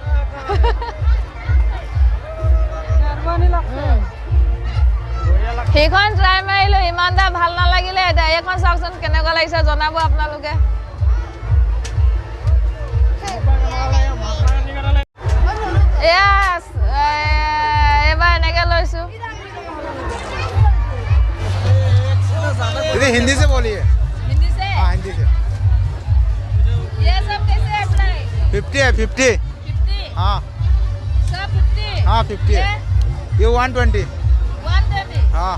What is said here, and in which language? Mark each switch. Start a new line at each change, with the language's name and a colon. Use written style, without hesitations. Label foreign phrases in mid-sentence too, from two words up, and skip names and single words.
Assamese: সেইখন ট্ৰাই মাৰিলো ইমান এটা ভাল নালাগিলে এতিয়া এইখন চাওকচোন কেনেকুৱা লাগিছে জনাব আপোনালোকে এবাৰ এনেকৈ লৈছো
Hindi: हिंदी से बोलिए हिंदी से हाँ हिंदी से ये सब कैसे है प्राइस 50 है 50 हाँ सब 50 हाँ 50 है ये 120 हाँ